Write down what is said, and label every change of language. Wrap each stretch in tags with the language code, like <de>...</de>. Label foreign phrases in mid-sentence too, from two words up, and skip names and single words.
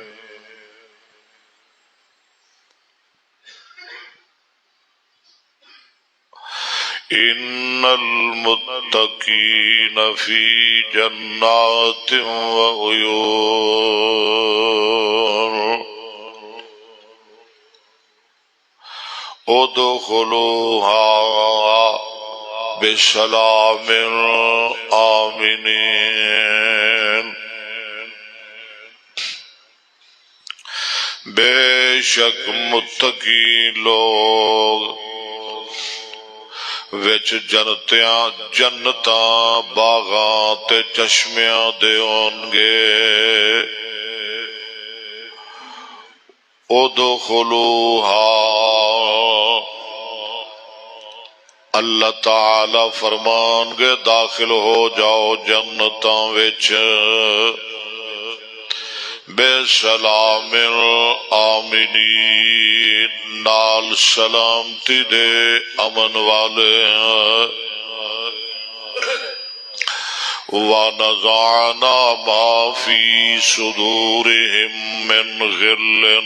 <ar>إن المتقين في جنات وعيون ادخلوها بسلام آمنین.</ar> <pa>بے شک متقی لوگ وچ جنتاں باغاں تے چشمیاں دے ہونگے. ادخلوها اللہ تعالی فرمان گے داخل ہو جاؤ جنتاں وچ</pa> <ar>بے سلام آمنین</ar> <pa>نال سلامتی دے امن والے.</pa> <ar>وَنَزَعْنَا مَا فِي صُدُورِهِم مِّنْ غِلٍّ</ar>